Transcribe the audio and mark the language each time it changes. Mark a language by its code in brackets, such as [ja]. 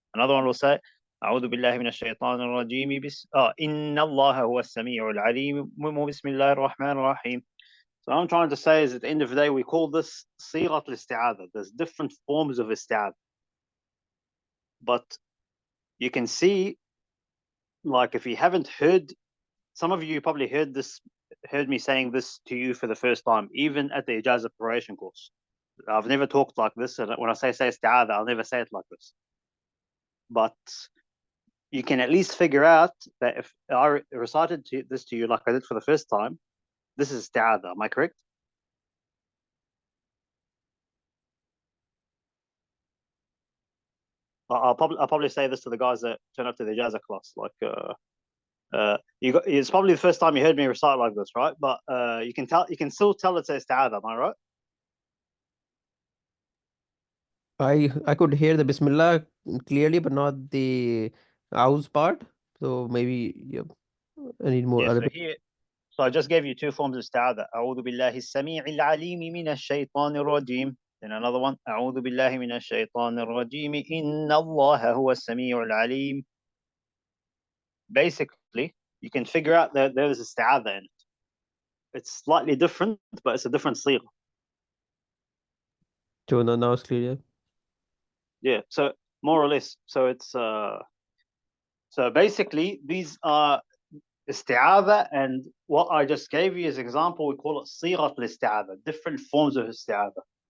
[en] Another one will say [ar] أعوذ بالله من الشيطان الرجيم إن الله هو السميع العليم بسم الله الرحمن الرحيم. [en] So what I'm trying to say is at the end of the day, we call this Sirat al-Isti'adha. There's different forms of Isti'adha. But you can see, like if you haven't heard, some of you probably heard me saying this to you for the first time, even at the Ijazah preparation course. I've never talked like this. And when I say Isti'adha, I'll never say it like this. But you can at least figure out that if I recited this to you like I did for the first time, this is Isti'adha. Am I correct? I'll probably say this to the guys that turn up to the Ijaza class. Like, it's probably the first time you heard me recite like this, right? But you can still tell it's Isti'adha. Am I right? I could hear the Bismillah clearly, but not the Auz part. So maybe I need more Yeah. other. So I just gave you two forms of Isti'adha. [ar] أعوذ بالله السميع العليم من الشيطان الرجيم. [en] Then another one. [ar] أعوذ بالله من الشيطان الرجيم إن الله هو السميع العليم. [en] Basically, you can figure out that there is Isti'adha in it. It's slightly different, but it's a different sigha. So now it's clear. Yeah. So more or less. So it's so basically these are Isti'adha, and what I just gave you as an example, we call it Sirat al-Isti'adha, different forms of Isti'adha.